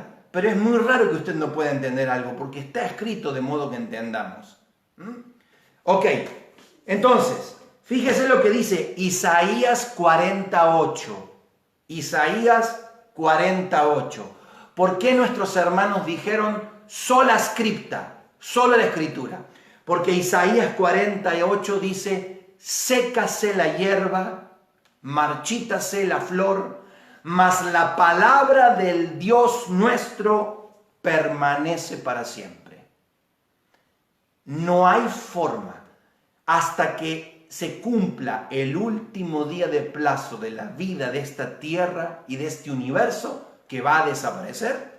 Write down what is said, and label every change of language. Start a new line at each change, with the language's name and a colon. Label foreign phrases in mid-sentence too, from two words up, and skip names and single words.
Spanish: Pero es muy raro que usted no pueda entender algo, porque está escrito de modo que entendamos. Ok, entonces, fíjese lo que dice Isaías 48. Isaías 48. ¿Por qué nuestros hermanos dijeron:
Latin: sola scripta,
Spanish: sola la escritura. Porque Isaías 48 dice, sécase la hierba, marchítase la flor, mas la palabra del Dios nuestro permanece para siempre. No hay forma hasta que se cumpla el último día de plazo de la vida de esta tierra y de este universo que va a desaparecer.